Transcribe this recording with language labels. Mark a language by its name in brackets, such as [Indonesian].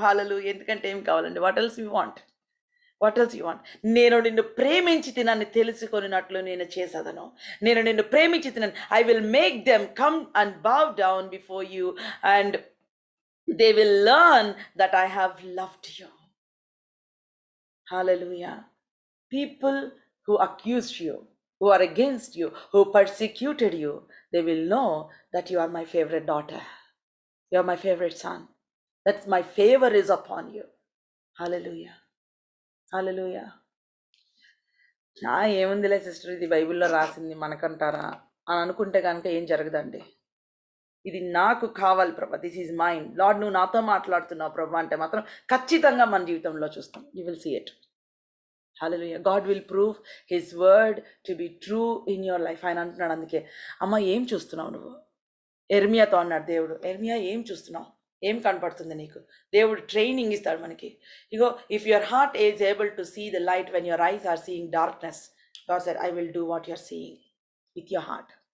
[English] Hallelujah. [Telugu] ఎందుకంటే ఏం కావాలండి? [English] What else you want? What else you want? [Telugu] నేను నిన్ను ప్రేమించి తినని తెలుసుకున్నట్లు నేను చేసేదను. నేను నిన్ను ప్రేమించి తినని, [English] I will make them come and bow down before you and they will learn that I have loved you. Hallelujah. People who accused you, who are against you, who persecuted you, they will know that you are my favorite daughter. You are my favorite son. That's my favor is upon you. Hallelujah. Hallelujah. [Telugu] ఏముందిలే sister, ఇది బైబిల్లో రాసింది మనకంటారా అని అనుకుంటే కనుక ఏం జరగదండి. ఇది నాకు కావాలి ప్రభా, [English] This is mind. [Telugu] లార్డ్, నువ్వు నాతో మాట్లాడుతున్నావు ప్రభా అంటే మాత్రం ఖచ్చితంగా మన జీవితంలో చూస్తాం. [English] You will see it. Hallelujah. God will prove his word to be true in your life. [Telugu] ఆయన అంటున్నాడు అందుకే, అమ్మ ఏం చూస్తున్నావు నువ్వు? ఎర్మియాతో అన్నాడు దేవుడు, ఎర్మియా ఏం చూస్తున్నావు? ఏం కనపడుతుంది నీకు? దేవుడు ట్రైనింగ్ ఇస్తాడు మనకి. [English] ఇగో, if your heart is able to see the light when your eyes are seeing darkness, God said I will do what you're seeing with your heart.